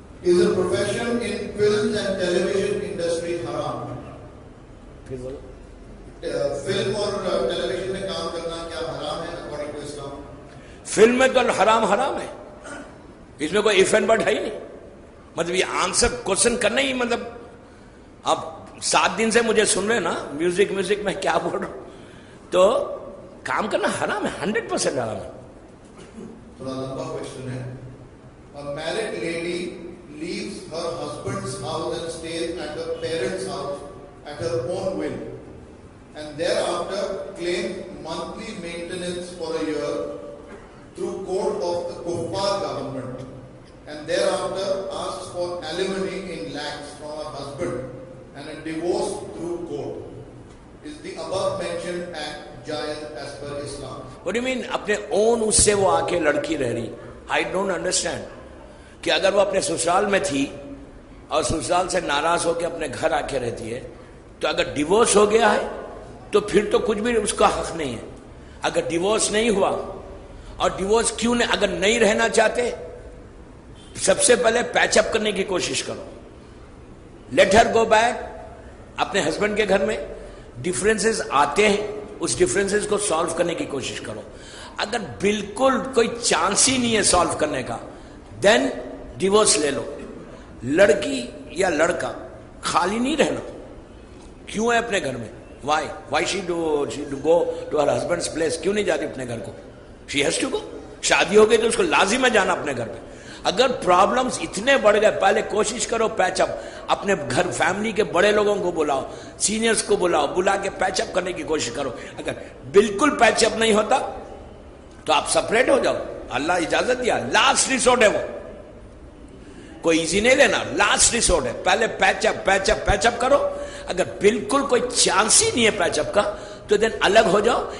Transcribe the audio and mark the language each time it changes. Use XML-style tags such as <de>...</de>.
<en>Is a profession in films and television industry haram?</en> <ur>پھر بولو. Film اور ٹیلی vision میں کام کرنا کیا حرام ہے</ur> <en>According to Islam?</en> <ur>فلم میں تو حرام ہے, اس میں کوئی</ur> <en>if and but</en> <ur>ہے ہی نہیں. مطلب یہ آنسر کوشچن کرنا ہی, مطلب آپ 7 دن سے مجھے سن رہے نا میوزک میں کیا بول رہا ہوں, تو کام کرنا حرام ہے, 100% حرام ہے. تھوڑا لمبا کوشچن ہے.</ur> <en>A married lady leaves her husband's house and stays at her parents' house at her own will, and thereafter claims monthly maintenance for a year through court of the Kuffar government, and thereafter asks for alimony in lakhs from her husband and a divorce through court. Is the above mentioned act jaiz as per Islam? What do you mean</en> <ur>اپنے اون اس سے وہ آ کے لڑکی رہ رہی؟</ur> <en>I don't understand.</en> <ur>کہ اگر وہ اپنے سسرال میں تھی اور سسرال سے ناراض ہو کے اپنے گھر آ کے رہتی ہے, تو اگر ڈیورس ہو گیا ہے تو پھر تو کچھ بھی اس کا حق نہیں ہے. اگر ڈیورس نہیں ہوا, اور ڈیورس کیوں نہیں, اگر نہیں رہنا چاہتے سب سے پہلے پیچ اپ کرنے کی کوشش کرو.</ur> <en>let her go back</en> <ur>اپنے ہسبینڈ کے گھر میں. ڈفرینسز آتے ہیں, اس ڈفرینسز کو سالو کرنے کی کوشش کرو. اگر بالکل کوئی چانس ہی نہیں ہے سالو کرنے کا, دین ڈیورس لے لو. لڑکی یا لڑکا خالی نہیں رہنا. کیوں ہے اپنے گھر میں؟</ur> <en>Why she go to her husband's place?</en> <ur>کیوں نہیں جاتی اپنے گھر کو؟</ur> <en>She has to go.</en> <ur>شادی ہو گئی تو اس کو لازم ہے جانا اپنے گھر پہ. اگر پرابلمز اتنے بڑھ گئے, پہلے کوشش کرو پیچ اپ. اپنے گھر فیملی کے بڑے لوگوں کو بلاؤ, سینئرز کو بلاؤ, بلا کے پیچ اپ کرنے کی کوشش کرو. اگر بالکل پیچ اپ نہیں ہوتا تو آپ سپریٹ ہو جاؤ. اللہ اجازت دیا, لاسٹ ریسورٹ ہے وہ, کوئی ایزی نہیں لینا, لاسٹ ریسورٹ ہے. پہلے پیچ اپ کرو. اگر بالکل کوئی چانس ہی نہیں ہے پیچ اپ کا تو دن الگ ہو جاؤ.</ur>